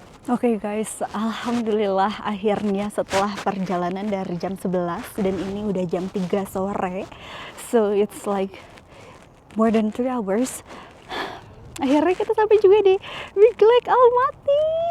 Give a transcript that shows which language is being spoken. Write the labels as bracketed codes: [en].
[id] Oke guys, alhamdulillah akhirnya setelah perjalanan dari jam 11 dan ini udah jam 3 sore. [en] So it's like more than 3 hours. [id] Akhirnya kita sampai juga di Big Lake Almaty.